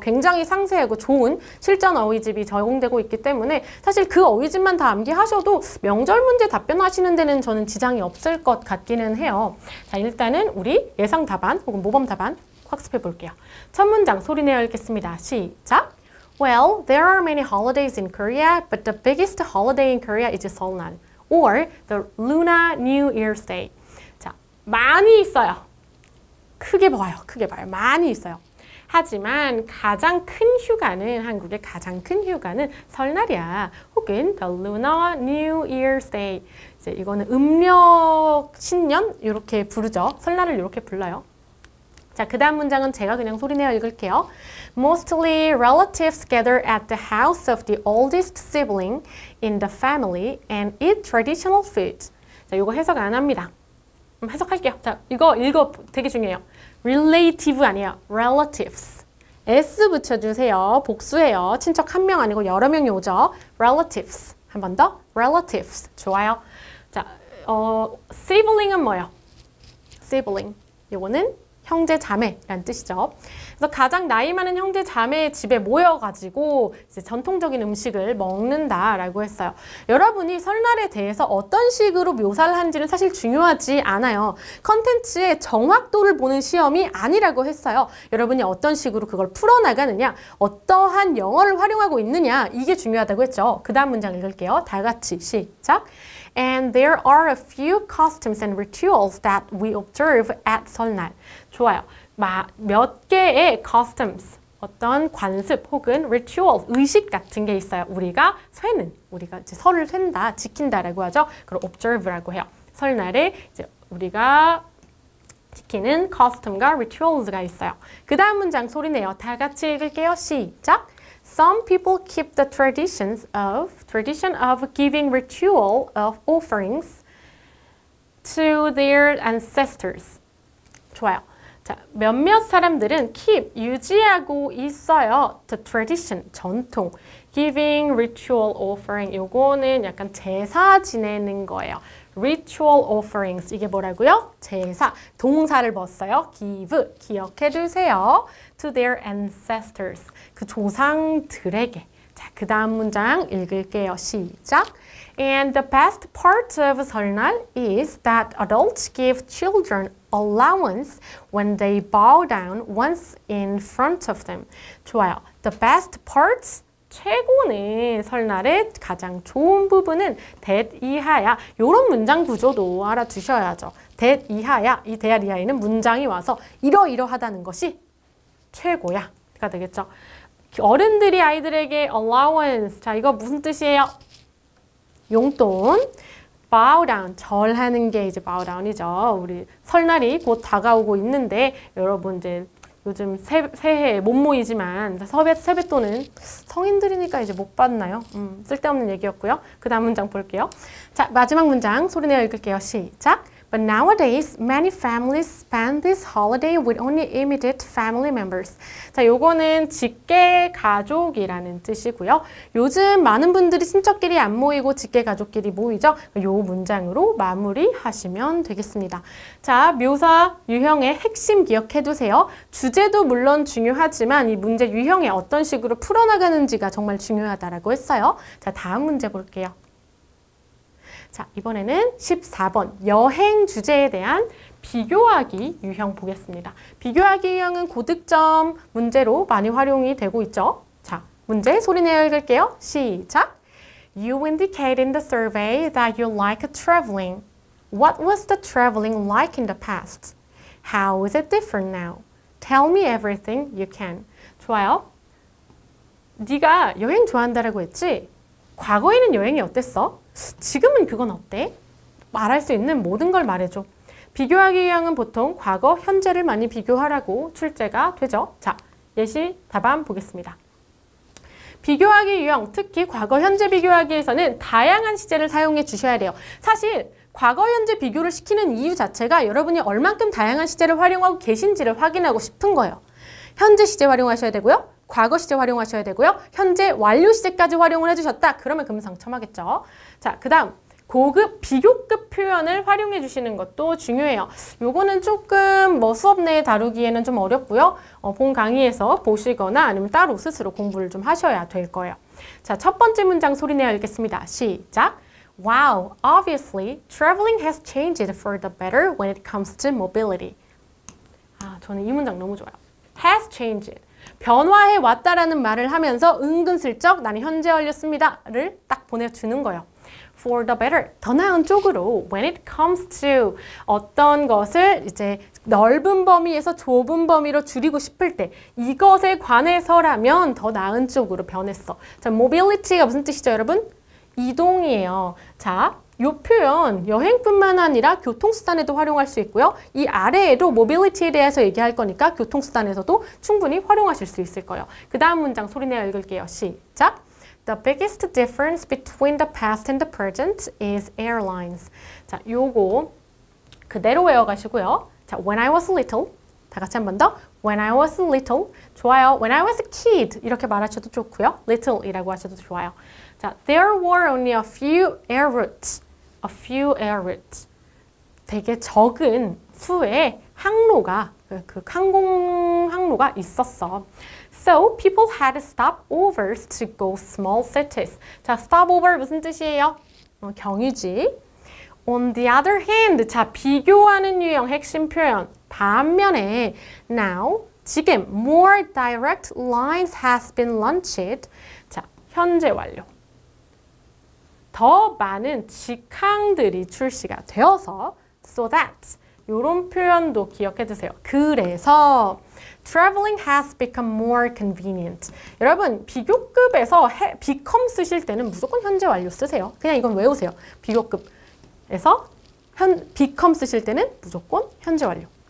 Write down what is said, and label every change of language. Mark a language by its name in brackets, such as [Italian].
[Korean] 굉장히 상세하고 좋은 실전 어휘집이 제공되고 있기 때문에 사실 그 어휘집만 다 암기하셔도 명절 문제 답변하시는 데는 저는 지장이 없을 것 같기는 해요. 자, 일단은 우리 예상 답안 혹은 모범 답안 학습해 볼게요. 첫 문장 소리내어 읽겠습니다. 시작! [English] Well, there are many holidays in Korea, but the biggest holiday in Korea is 설날. or the Lunar New Year's Day. [Korean] 자, 많이 있어요. 크게 봐요. 많이 있어요. 하지만 가장 큰 휴가는 한국의 가장 큰 휴가는 설날이야. [English] 혹은 the Lunar New Year's Day. [Korean] 이제 이거는 음력 신년 이렇게 부르죠. 설날을 이렇게 불러요. 자, 그 다음 문장은 제가 그냥 소리내어 읽을게요. [English] Mostly relatives gather at the house of the oldest sibling in the family and eat traditional food. [Korean] 자, 이거 해석 안 합니다. 해석할게요. 자, 이거 되게 중요해요. relative 아니에요. relatives. s 붙여주세요. 복수예요. 친척 한 명 아니고 여러 명이 오죠. relatives. 한 번 더. relatives. 좋아요. 자, sibling은 뭐예요? [English] sibling. [Korean] 이거는 형제 자매라는 뜻이죠. 그래서 가장 나이 많은 형제 자매의 집에 모여가지고 이제 전통적인 음식을 먹는다라고 했어요. 여러분이 설날에 대해서 어떤 식으로 묘사를 하는지는 사실 중요하지 않아요. 컨텐츠의 정확도를 보는 시험이 아니라고 했어요. 여러분이 어떤 식으로 그걸 풀어나가느냐, 어떠한 영어를 활용하고 있느냐, 이게 중요하다고 했죠. 그 다음 문장 읽을게요. 다 같이 시작. [English] And there are a few customs and rituals that we observe at 설날. [Korean] 좋아요. 몇 개의 customs, 어떤 관습 혹은 ritual, 의식 같은 게 있어요. 우리가 이제 설을 쐰다, 지킨다라고 하죠. 그걸 observe라고 해요. 설날에 이제 우리가 지키는 custom과 rituals가 있어요. 그 다음 문장 소리내요. 다 같이 읽을게요. 시작. Some people keep the tradition of giving ritual of offerings to their ancestors. 좋아요. 자, 몇몇 사람들은 keep, 유지하고 있어요. [English] The tradition, 전통. Giving ritual offering. [Korean] 요거는 약간 제사 지내는 거예요. [English] Ritual offerings. [Korean] 이게 뭐라고요? 제사. 동사를 벗어요. Give. 기억해 두세요. [English] To their ancestors. [Korean] 그 조상들에게. 자, 그 다음 문장 읽을게요. 시작. [English] And the best part of 설날 is that adults give children allowance when they bow down once in front of them. [Korean] 좋아요. [English] The best parts, [Korean] 최고는 설날의 가장 좋은 부분은 that 이하야. 이런 문장 구조도 알아두셔야죠. that 이하야. 이 that 이하에는 문장이 와서 이러이러하다는 것이 최고야가 되겠죠. 어른들이 아이들에게 allowance. 자, 이거 무슨 뜻이에요? 용돈. bow down, 절하는 게 이제 bow down이죠. 우리 설날이 곧 다가오고 있는데 여러분 이제 요즘 새해 못 모이지만 세뱃돈은 성인들이니까 이제 못 받나요? 쓸데없는 얘기였고요. 그 다음 문장 볼게요. 자, 마지막 문장 소리내어 읽을게요. 시작! [English] But nowadays, many families spend this holiday with only immediate family members. [Korean] 자, 요거는 직계 가족이라는 뜻이고요. 요즘 많은 분들이 친척끼리 안 모이고 직계 가족끼리 모이죠. 요 문장으로 마무리하시면 되겠습니다. 자, 묘사 유형의 핵심 기억해두세요. 주제도 물론 중요하지만 이 문제 유형에 어떤 식으로 풀어나가는지가 정말 중요하다라고 했어요. 자, 다음 문제 볼게요. 자, 이번에는 14번 여행 주제에 대한 비교하기 유형 보겠습니다. 비교하기 유형은 고득점 문제로 많이 활용이 되고 있죠. 자, 문제 소리내어 읽을게요. 시작! [English] You indicated in the survey that you like traveling. What was the traveling like in the past? How is it different now? Tell me everything you can. [Korean] 좋아요. 네가 여행 좋아한다라고 했지? 과거에는 여행이 어땠어? 지금은 그건 어때? 말할 수 있는 모든 걸 말해줘. 비교하기 유형은 보통 과거, 현재를 많이 비교하라고 출제가 되죠. 자, 예시 답안 보겠습니다. 비교하기 유형, 특히 과거, 현재 비교하기에서는 다양한 시제를 사용해 주셔야 돼요. 사실 과거, 현재 비교를 시키는 이유 자체가 여러분이 얼만큼 다양한 시제를 활용하고 계신지를 확인하고 싶은 거예요. 현재 시제 활용하셔야 되고요. 과거 시제 활용하셔야 되고요. 현재 완료 시제까지 활용을 해주셨다. 그러면 금상첨화겠죠. 자, 그 다음 고급, 비교급 표현을 활용해 주시는 것도 중요해요. 요거는 조금 수업 내에 다루기에는 좀 어렵고요. 본 강의에서 보시거나 아니면 따로 스스로 공부를 좀 하셔야 될 거예요. 자, 첫 번째 문장 소리내어 읽겠습니다. 시작! [English] Wow, obviously, traveling has changed for the better when it comes to mobility. [Korean] 아, 저는 이 문장 너무 좋아요. [English] has changed. [Korean] 변화해 왔다라는 말을 하면서 은근슬쩍 나는 현재 완료습니다를 딱 보내주는 거예요. [English] For the better, [Korean] 더 나은 쪽으로 [English] when it comes to [Korean] 어떤 것을 이제 넓은 범위에서 좁은 범위로 줄이고 싶을 때 이것에 관해서라면 더 나은 쪽으로 변했어. 자, mobility가 무슨 뜻이죠, 여러분? 이동이에요. 자, 이 표현 여행뿐만 아니라 교통수단에도 활용할 수 있고요. 이 아래에도 모빌리티에 대해서 얘기할 거니까 교통수단에서도 충분히 활용하실 수 있을 거예요. 그 다음 문장 소리내어 읽을게요. 시작! The biggest difference between the past and the present is airlines. 자, 요거 그대로 외워가시고요. [English] 자, when I was little. [Korean] 다 같이 한 번 더. [English] When I was little. 좋아요. When I was a kid. [Korean] 이렇게 말하셔도 좋고요. little이라고 하셔도 좋아요. [English] 자, there were only a few air routes. A few air routes. [Korean] 되게 적은 수의 항로가, 그 항공 항로가 있었어. [English] So people had stopovers to go small cities. [Korean] 자, stopover 무슨 뜻이에요? 경유지. [English] On the other hand, [Korean] 자, 비교하는 유형 핵심 표현. [English] 반면에 now, 지금 more direct lines has been launched. [Korean] 자, 현재 완료. 더 많은 직항들이 출시가 되어서 [English] so that [Korean] 이런 표현도 기억해 두세요. [English] 그래서 traveling has become more convenient. [Korean] 여러분 비교급에서 become 쓰실 때는 무조건 현재 완료 쓰세요. 그냥 이건 외우세요. 비교급에서 become 쓰실 때는 무조건 현재 완료.